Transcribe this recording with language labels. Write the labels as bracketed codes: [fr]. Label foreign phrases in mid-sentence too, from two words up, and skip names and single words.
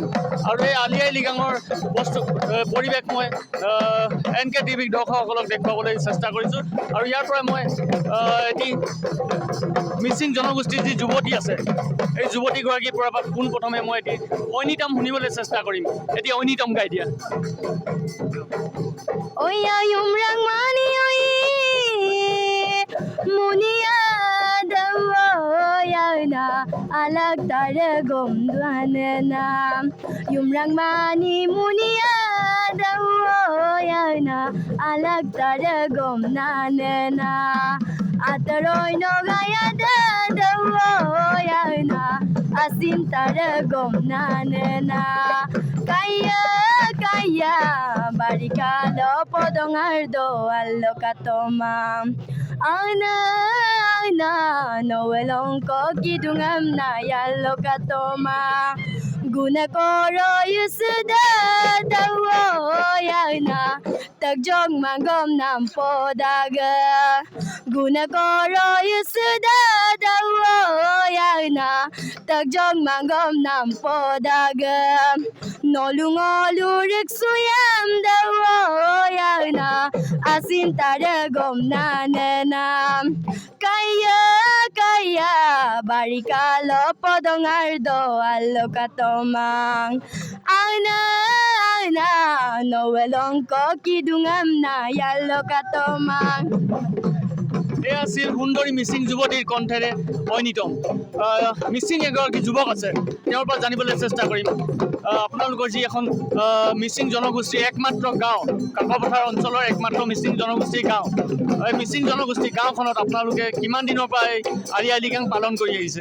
[as] আৰু এই আলি আই লৃগাঙৰ পৰিৱেশ মই NK টিভিৰ দৰ্শকসকলক দেখুৱাবলৈ চেষ্টা কৰিছোঁ। আৰু ইয়াৰ পৰা মই এটি মিচিং জনগোষ্ঠীৰ যি যুৱতী আছে, এই যুৱতীগৰাকীৰ পৰা পোনপ্ৰথমে মই এটি ঐনিতম শুনিবলৈ চেষ্টা কৰিম। এটি ঐনিতম গাই দিয়া। [mrg] Alag tare gom duane na yumrang mani munia dawo ya na alag tare gom na na ataroy no gaya dawo ya na asim tare gom na na kaya kaya barikalo podongar do allokatoma ana na noelong ko kidungam na yalo katoma guna koro yusuda dawo yana tagjong mangom nam podaga guna koro yusuda dawo yana tagjong mangom nam podaga nolungolu riksuyam dawo yana asin taragom na kaya kaya barikalo podongar do allokatomang ana ana noelong ko kidungam na yallokatomang। [as] এয়া আছিল সুন্দৰী মিচিং যুৱতীৰ কণ্ঠেৰে ঐনিতম। মিচিং এগৰাকী যুৱক আছে, তেওঁৰ পৰা জানিবলৈ চেষ্টা কৰিম। আপোনালোকৰ যি এখন মিচিং জনগোষ্ঠীৰ একমাত্ৰ গাঁও, কাকপথাৰ অঞ্চলৰ একমাত্ৰ মিচিং জনগোষ্ঠীৰ গাঁও, এই মিচিং জনগোষ্ঠীৰ গাঁওখনত আপোনালোকে কিমান দিনৰ পৰা এই আলি আই লৃগাং পালন কৰি আহিছে?